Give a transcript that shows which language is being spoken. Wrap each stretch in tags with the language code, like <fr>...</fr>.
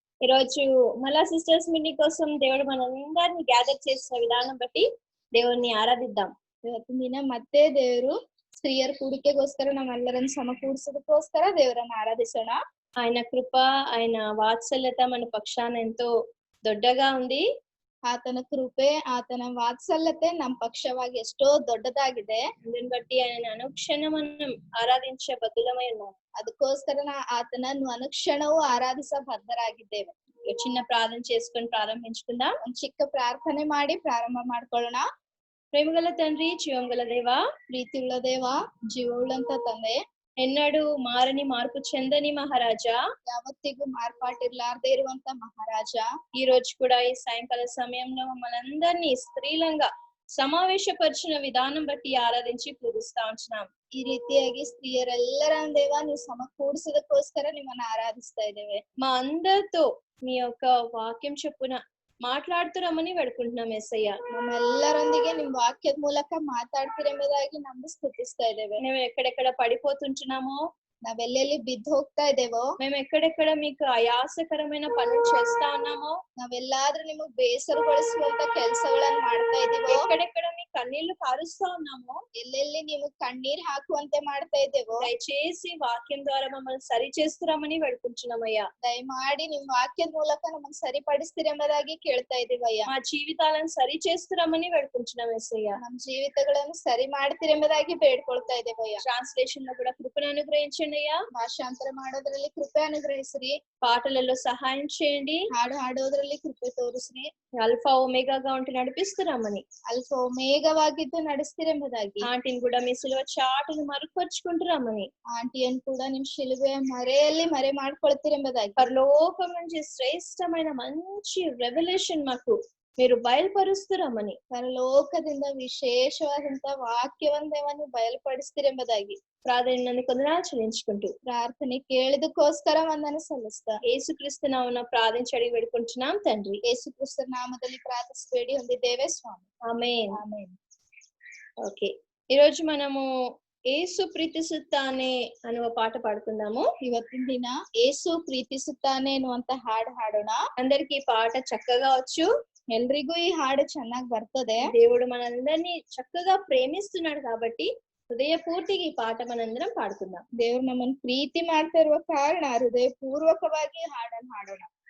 <te>ఈరోజు మళ్ళా sisters meeting కోసం దేవుడు మనందరిని గ్యాదర్ చేసిన విధానం బట్టి దేవుణ్ణి ఆరాధిద్దాం.</te> <kn>ಇವತ್ತಿನ ದಿನ ಮತ್ತೆ ದೇವರು ಸ್ತ್ರೀಯರ ಕೂಡಿಕೆಗೋಸ್ಕರ ನಮ್ಮೆಲ್ಲರನ್ನು ಸಮಕೂಡಿಸೋದಕ್ಕೋಸ್ಕರ ದೇವರನ್ನ ಆರಾಧಿಸೋಣ.</kn> <te>ఆయన కృప, ఆయన వాత్సల్యత మన పక్షాన ఎంతో దొడ్డగా ఉంది.</te> <kn>ಆತನ ಕೃಪೆ, ಆತನ ವಾತ್ಸಲ್ಯತೆ ನಮ್ಮ ಪಕ್ಷವಾಗಿ ಎಷ್ಟೋ ದೊಡ್ಡದಾಗಿದೆ. ಅದನ್ನ</kn> <te>బట్టి ఆయన అనుక్షణం మనం ఆరాధించే బద్దులమై ఉన్నాం.</te> <kn>ಅದಕ್ಕೋಸ್ಕರ ಆತನನ್ನು ಅನುಕ್ಷಣವೂ ಆರಾಧಿಸ ಬದ್ಧರಾಗಿದ್ದೇವೆ.</kn> <te>చిన్న ప్రార్థన చేసుకొని ప్రారంభించుకుందాం.</te> <kn>ಒಂದು ಚಿಕ್ಕ ಪ್ರಾರ್ಥನೆ ಮಾಡಿ ಪ್ರಾರಂಭ ಮಾಡ್ಕೊಳ್ಳೋಣ.</kn> <te>ప్రేమగల తండ్రి, జీవంగల దేవా,</te> <kn>ಪ್ರೀತಿಯುಳ್ಳ ದೇವ, ಜೀವವುಳ್ಳಂತ ತಂದೆ,</kn> <te>ఎన్నడూ మారని మార్పు చెందని మహారాజా,</te> <kn>ಯಾವತ್ತಿಗೂ ಮಾರ್ಪಾಟಿರ್ಲಾರ್ದೇ ಇರುವಂತ ಮಹಾರಾಜ,</kn> <te>ఈ రోజు కూడా ఈ సాయంకాల సమయంలో మమ్మల్ని అందరినీ స్త్రీలంగా సమావేశపరిచిన విధానం బట్టి ఆరాధించి పూజిస్తా ఉంటున్నాం.</te> <kn>ಈ ರೀತಿಯಾಗಿ ಸ್ತ್ರೀಯರೆಲ್ಲರ ದೇವ ನೀವು ಸಮಕೂಡಿಸೋದಕ್ಕೋಸ್ಕರ ನಿಮ್ಮನ್ನ ಆರಾಧಿಸ್ತಾ ಇದ್ದೇವೆ.</kn> <te>మా అందరితో మీ యొక్క వాక్యం చొప్పున మాట్లాడుతురమని వేడుకుంటున్నాం యేసయ్య.</te> <kn>ನಮ್ಮೆಲ್ಲರೊಂದಿಗೆ ನಿಮ್ ವಾಕ್ಯದ ಮೂಲಕ ಮಾತಾಡ್ತಿರೆಂಬುದಾಗಿ ನಮ್ದು ಸ್ತುತಿಸ್ತಾ ಇದ್ದೇವೆ.</kn> <te>మేము ఎక్కడెక్కడ పడిపోతుంటున్నామో,</te> <kn>ನಾವೆಲ್ಲೆಲ್ಲಿ ಬಿದ್ದು ಹೋಗ್ತಾ ಇದ್ದೇವೋ,</kn> <te>మేము ఎక్కడెక్కడ మీకు ఆయాసకరమైన పనులు చేస్తా ఉన్నామో,</te> <kn>ನಾವೆಲ್ಲಾದ್ರೂ ನಿಮಗ್ ಬೇಸರಗೊಳಿಸುವಂತ ಕೆಲಸಗಳನ್ನ ಮಾಡ್ತಾ ಇದೀವೋ,</kn> <te>ఎక్కడెక్కడ మీ కన్నీళ్లు కారుస్తా ఉన్నామో,</te> <kn>ಎಲ್ಲೆಲ್ಲಿ ನಿಮಗ್ ಕಣ್ಣೀರ್ ಹಾಕುವಂತೆ ಮಾಡ್ತಾ ಇದ್ದೇವೋ,</kn> <te>దయచేసి వాక్యం ద్వారా మమ్మల్ని సరి చేస్తురమని వేడుకుంటున్నామయ్యా.</te> <kn>ದಯಮಾಡಿ ನಿಮ್ ವಾಕ್ಯದ ಮೂಲಕ ನಮ್ಮನ್ನ ಸರಿಪಡಿಸ್ತಿರೆಂಬುದಾಗಿ ಕೇಳ್ತಾ ಇದೀವಯ್ಯ.</kn> <te>మా జీవితాలను సరి చేస్తురమని వేడుకుంటున్నాం యేసయ్య.</te> <kn>ನಮ್ ಜೀವಿತಗಳನ್ನು ಸರಿ ಮಾಡ್ತಿರೆಂಬುದಾಗಿ ಬೇಡ್ಕೊಳ್ತಾ ಇದ್ದೇವಯ್ಯ.</kn> <te>ట్రాన్స్లేషన్ లో కూడా కృపను అనుగ్రహించండి అయ్యా.</te> <kn>ಭಾಷಾಂತರ ಮಾಡೋದ್ರಲ್ಲಿ ಕೃಪೆ ಅನುಗ್ರಹಿಸ್ರಿ.</kn> <te>పాటలలో సహాయం చేయండి.</te> <kn>ಹಾಡು ಹಾಡೋದ್ರಲ್ಲಿ ಕೃಪೆ ತೋರಿಸ್ರಿ.</kn> <te>అల్ఫా ఒమేగాగా ఉంటే నడిపిస్తున్నామని,</te> <kn>ಅಲ್ಪ ಒಮೇಘವಾಗಿದ್ದು ನಡೆಸ್ತಿರೆಂಬುದಾಗಿ,</kn> <te>ఆంటీని కూడా మీ సిలువ చాటును మరుపరుచుకుంటున్నామని,</te> <kn>ಆಂಟಿಯನ್ನು ಕೂಡ ನಿಮ್ ಶಿಲುಬೆಯ ಮರೆಯಲ್ಲಿ ಮರೆ ಮಾಡ್ಕೊಳ್ತಿರೆಂಬುದಾಗಿ,</kn> <te>పరలోకం నుంచి శ్రేష్టమైన మంచి రెవల్యూషన్ మాకు మీరు బయలుపరుస్తురమని,</te> <kn>ಪರಲೋಕದಿಂದ ವಿಶೇಷವಾದಂತ ವಾಕ್ಯವನ್ನ ಬಯಲ್ಪಡಿಸ್ತಿರೆಂಬುದಾಗಿ</kn> <te>ప్రార్థన కొందనాలు చెల్లించుకుంటూ</te> <kn>ಪ್ರಾರ್ಥನೆ ಕೇಳಿದಕ್ಕೋಸ್ಕರ ವಂದನೆ ಸಲ್ಲಿಸ್ತಾ</kn> <te>యేసుక్రీస్తు నామమున ప్రార్థించి అడిగి వేడుకుంటున్నాం తండ్రి.</te> <kn>ಯೇಸು ಕ್ರಿಸ್ತನ ನಾಮದಲ್ಲಿ ಪ್ರಾರ್ಥಿಸಬೇಡಿ ಹೊಂದಿದ್ದೇವೆ ಸ್ವಾಮಿ.</kn> <te>ఆమేన్.</te> <kn>ಆಮೆನ್.</kn> <te>ఓకే, ఈరోజు మనము యేసు</te> <kn>ಪ್ರೀತಿಸುತ್ತಾನೆ ಅನ್ನುವ</kn> <te>పాట పాడుకుందాము.</te> <kn>ಇವತ್ತಿನ ದಿನ ಯೇಸು ಪ್ರೀತಿಸುತ್ತಾನೆ ಎನ್ನುವಂತ ಹಾಡು ಹಾಡೋಣ.</kn> <te>అందరికి ఈ పాట చక్కగా వచ్చు.</te> <kn>ಎಲ್ರಿಗೂ ಈ ಹಾಡು ಚೆನ್ನಾಗಿ ಬರ್ತದೆ.</kn> <te>దేవుడు మనందరినీ చక్కగా ప్రేమిస్తున్నాడు కాబట్టి హృదయపూర్తిగా ఈ పాట మనందరం పాడుకుందాం.</te> <kn>ದೇವ್ರು ನಮ್ಮನ್ನ ಪ್ರೀತಿ ಮಾಡ್ತಾ ಇರುವ ಕಾರಣ ಹೃದಯ ಪೂರ್ವಕವಾಗಿ ಹಾಡನ್ನು ಹಾಡೋಣ.</kn>